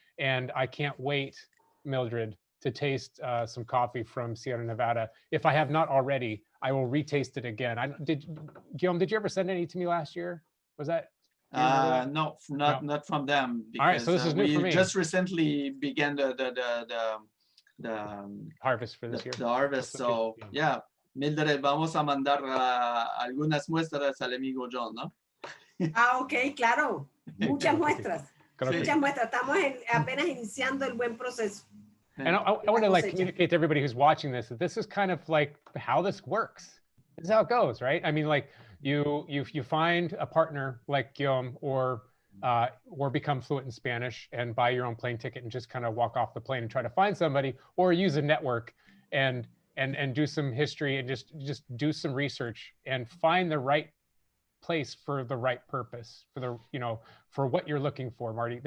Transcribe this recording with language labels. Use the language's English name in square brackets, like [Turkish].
[English] And I can't wait, Mildred, to taste some coffee from Sierra Nevada. If I have not already, I will retaste it again. Guillaume, did you ever send any to me last year? Was that? No, not from them. Because, all right, so this is new for me. We just recently began the harvest for this year. The harvest. So yeah. [Spanish] Mildred, vamos a mandar algunas muestras al amigo John, ¿no? Ok, claro. Muchas muestras. Muchas muestras. Estamos apenas iniciando el buen proceso. [English] And I want to like communicate to everybody who's watching this that this is kind of like how this works. This is how it goes, right? I mean, like you find a partner like Guillaume, or become fluent in Spanish and buy your own plane ticket and just kind of walk off the plane and try to find somebody, or use a network and do some history and just do some research and find the right place for the right purpose, for what you're looking for, Marty.